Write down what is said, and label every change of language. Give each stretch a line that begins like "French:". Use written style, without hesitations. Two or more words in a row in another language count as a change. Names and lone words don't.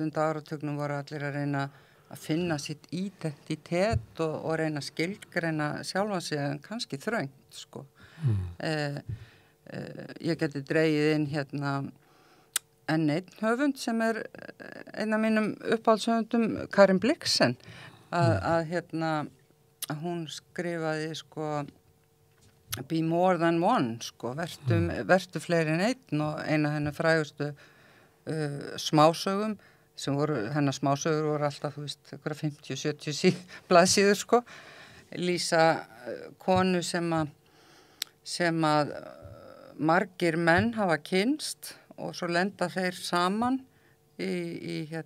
Icelandic: áratugnum voru allir að reyna að finna sitt identitet og reyna að skilgreina sjálfan sig en kannski þröngt, sko. Ég geti dregið inn enn einn höfund sem er einn af mínum uppáhaldshöfundum, Karin Blixen, að hún skrifaði, sko,
English: Be more than one,
Icelandic: sko, vertu fleiri en einn og eina hennar frægustu smásögum sem hennar smásögur voru alltaf, þú veist, 50-70 blaðsíður, sko, lýsa konu sem að margir menn hafa kynnst og svo lenda þeir saman í